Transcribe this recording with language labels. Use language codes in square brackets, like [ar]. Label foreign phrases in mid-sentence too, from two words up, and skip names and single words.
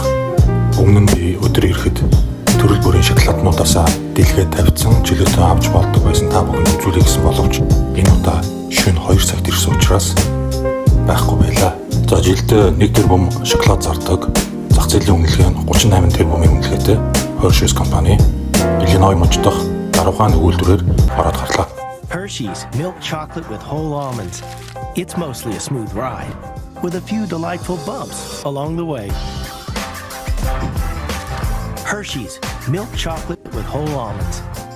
[mn] Өмнө нь би өдөр ирэхэд төрөл бүрийн шоколаднуудаасаа дэлгээд тавьсан жилетөө авч болдог байсан та бүхэн үзүүлэх гэсэн боловч энэ удаа шөнө 2 цагт ирсэн учраас байхгүй байлаа. За жилдээ 1 тэрбум шоколад зардаг. Зах зээлийн үнэлгээ нь 38 тэрбумын үнэлгээтэй Hershey's компани Illinois мужид дахь даруйхан үйлдвэрээр ороод гарлаа. [en] Hershey's milk chocolate with whole almonds. It's mostly a smooth ride with a few delightful bumps along the way. Hershey's milk chocolate with whole almonds.